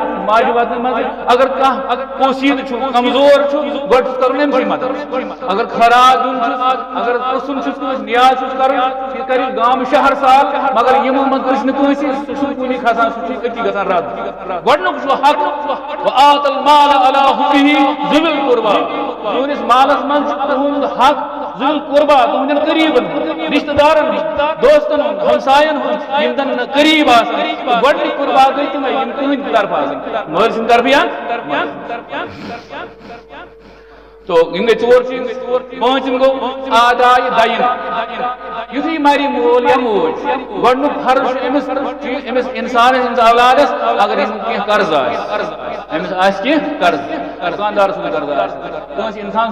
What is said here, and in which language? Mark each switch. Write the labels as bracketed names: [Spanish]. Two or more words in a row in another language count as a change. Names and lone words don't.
[Kashmiri] ماجہِ وطنہٕ منٛز اگر کانٛہہ پوسیٖدٕ چھُ کمزور چھُ گۄڈٕ چھُس کرُن أمسٕے مدد اگر خراج دیُن چھُس اگر پرژھُن چھُس کٲنٛسہِ نیاز چھُس کرُن یہِ کرِ گامہٕ شہر سال مگر یِمو منٛز پرژھِ نہٕ کٲنٛسہِ سُہ چھُنہٕ کُنی کھسان سُہ چھُ أتی گژھان رد گۄڈنیُک چھُ حق [Arabic] وآت المال علی حبہ ذوی القربى [Kashmiri] تُہنٛدِس مالس منٛز چھُ تُہُنٛد حق [Arabic] ذوی القربى [Kashmiri] تُہنٛدٮ۪ن قریٖبن رشتہٕ دارن دوستن ہُنٛد ہمساین ہُنٛد یِم زن قریٖب آسن گۄڈنِچ قربا گٔے تِمے یِم تُہنٛدِ طرفہٕ آسن مٲلۍ سٕنٛدِ طرفہٕ یا تو یم گئی ژور چیز پانچم گو آدائے دین یتھے مری مول یا موج گۄڈنیُک فرض چھُ أمِس انسانس أمِس اولادس اگر أمِس کینٛہہ قرض آسہِ أمِس آسہِ کینٛہہ قرض دکاندار سن قرض آس انسان